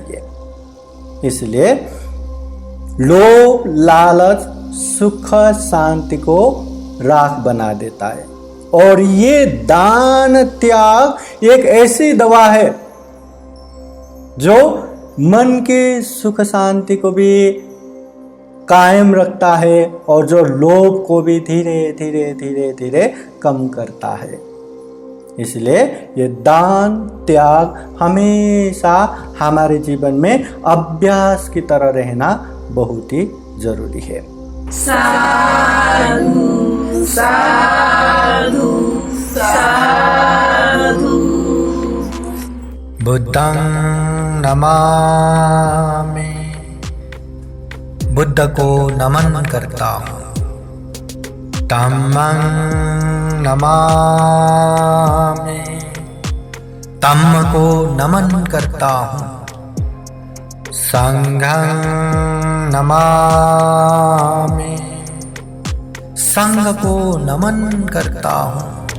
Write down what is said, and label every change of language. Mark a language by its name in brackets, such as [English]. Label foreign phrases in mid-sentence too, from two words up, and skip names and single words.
[Hindi] इसलिए लोभ लालच सुख शांति को राख बना देता है, और ये दान त्याग एक ऐसी दवा है जो मन के सुख शांति को भी कायम रखता है, और जो लोभ को भी धीरे धीरे धीरे धीरे कम करता है। इसलिए ये दान त्याग हमेशा हमारे जीवन में अभ्यास की तरह रहना बहुत ही जरूरी है। साधु साधु साधु। [Pali] बुद्धं नमामि, [Hindi] बुद्ध को नमन करता हूँ। [Pali] धम्मं नमामि, [Hindi] धम्म को नमन करता हूँ। [Pali] संघं नमामि, [Hindi] संघ को नमन करता हूँ।